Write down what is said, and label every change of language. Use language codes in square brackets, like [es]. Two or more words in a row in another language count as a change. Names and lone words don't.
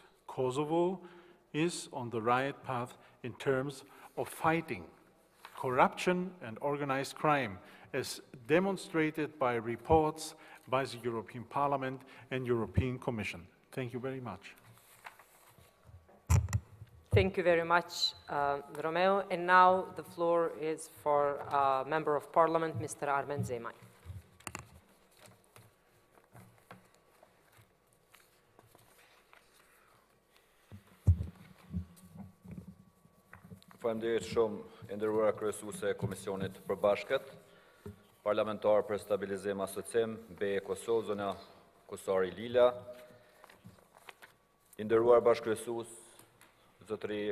[en] Kosovo is on the right path in terms of fighting corruption and organized crime, as demonstrated by reports by the European Parliament and European Commission. Thank you very much. Thank you very much, Romeo. And now the floor is for Member of Parliament, Mr. Armen Zemaj. [sq] Faleminderit shumë, nderuara kryesuese e Komisionit të Përbashkët, parlamentar për stabilizim asocim, BE Kosovë, zona Kusari Lila, nderuar bashkëkryesues, zotëri